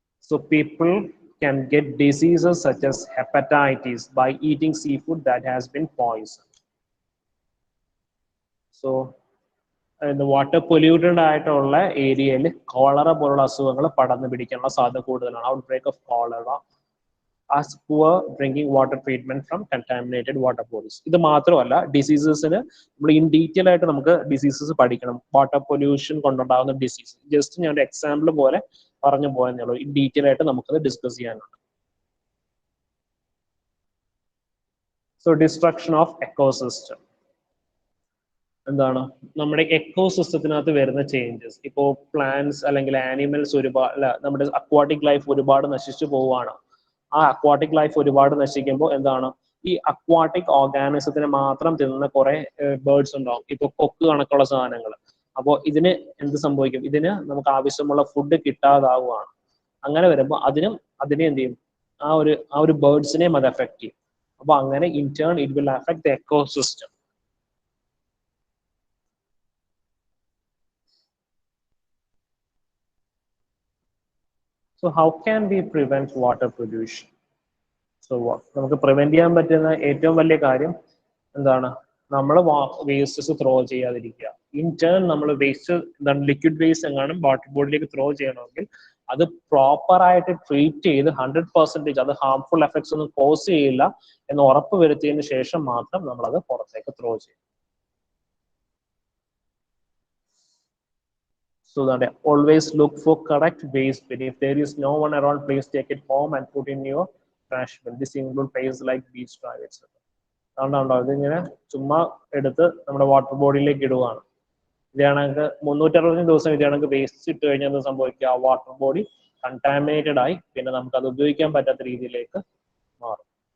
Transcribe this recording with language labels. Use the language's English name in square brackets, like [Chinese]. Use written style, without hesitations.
[English] So people can get diseases such as hepatitis by eating seafood that has been poisoned. [Malayalam] So water polluted ആയിട്ടുള്ള ഏരിയയിൽ cholera പോലുള്ള അസുഖങ്ങൾ പടർന്നു പിടിക്കാനുള്ള സാധ്യത കൂടുതലാണ്. [English] Outbreak of cholera as poor drinking water treatment from contaminated water bodies. [Malayalam] ഇത് മാത്രമല്ല, ഡിസീസസിന് നമ്മൾ ഇൻ ഡീറ്റെയിൽ ആയിട്ട് നമുക്ക് ഡിസീസസ് പഠിക്കണം. വാട്ടർ പൊല്യൂഷൻ കൊണ്ടുണ്ടാകുന്ന ഡിസീസ് ജസ്റ്റ് ഞാൻ ഒരു എക്സാമ്പിൾ പോലെ പറഞ്ഞു പോയെന്നേ ഉള്ളൂ. ഇൻ ഡീറ്റെയിൽ ആയിട്ട് നമുക്കത് ഡിസ്കസ് ചെയ്യാനുണ്ട്. [English] So destruction of ecosystem. [Malayalam] എന്താണ് നമ്മുടെ എക്കോസിസ്റ്റത്തിനകത്ത് വരുന്ന ചേഞ്ചസ്. ഇപ്പോൾ പ്ലാന്റ്സ് അല്ലെങ്കിൽ ആനിമൽസ് ഒരുപാട്, നമ്മുടെ അക്വാട്ടിക് ലൈഫ് ഒരുപാട് നശിച്ചു പോവുകയാണ്. ആ അക്വാട്ടിക് ലൈഫ് ഒരുപാട് നശിക്കുമ്പോൾ എന്താണ്, ഈ അക്വാട്ടിക് ഓർഗാനിസത്തിനെ മാത്രം തിന്നുന്ന കുറെ ബേർഡ്സ് ഉണ്ടാവും, ഇപ്പൊ കൊക്ക് കണക്കുള്ള സാധനങ്ങൾ. അപ്പോൾ ഇതിന് എന്ത് സംഭവിക്കും, ഇതിന് നമുക്ക് ആവശ്യമുള്ള ഫുഡ് കിട്ടാതാവുകയാണ്. അങ്ങനെ വരുമ്പോൾ അതിനെ എന്ത് ചെയ്യും, ആ ഒരു ബേർഡ്സിനെയും അത് എഫക്ട് ചെയ്യും. അപ്പൊ അങ്ങനെ [English] In turn it will affect the ecosystem. So how can we prevent water pollution? [Malayalam] So നമുക്ക് പ്രിവെന്റ് ചെയ്യാൻ പറ്റുന്ന ഏറ്റവും വലിയ കാര്യം എന്താണ്, നമ്മൾ വേസ്റ്റസ് ത്രോ ചെയ്യാതിരിക്കുക. ഇൻ ടേൺ നമ്മൾ വേസ്റ്റ് എന്താണ് ലിക്വിഡ് വേസ്റ്റ് എങ്ങാനും വാട്ടർ ബോഡിയിലേക്ക് ത്രോ ചെയ്യണമെങ്കിൽ അത് പ്രോപ്പർ ആയിട്ട് ട്രീറ്റ് ചെയ്ത് 100% അത് ഹാർംഫുൾ എഫക്ട്സ് ഒന്നും കോസ് ചെയ്യില്ല എന്ന് ഉറപ്പ് വരുത്തിയതിനു ശേഷം മാത്രം നമ്മൾ അത് പുറത്തേക്ക് ത്രോ ചെയ്യും. [English] So that always look for correct waste bin. If there is no one around, please take it home and put in your trash bin. This includes places like beach, etc. [Malayalam] അതുകൊണ്ടാണോ ഇതിങ്ങനെ ചുമ്മാ എടുത്ത് നമ്മുടെ water ബോഡിയിലേക്ക് ഇടുകയാണ്. ഇതാണെങ്കിൽ 365 ദിവസം ഇതാണെങ്കിൽ waste ഇട്ട് കഴിഞ്ഞാൽ എന്ത് സംഭവിക്കുക, ആ വാട്ടർ ബോഡി കണ്ടാമിനേറ്റഡ് ആയി പിന്നെ നമുക്ക് അത് ഉപയോഗിക്കാൻ പറ്റാത്ത രീതിയിലേക്ക് മാറും.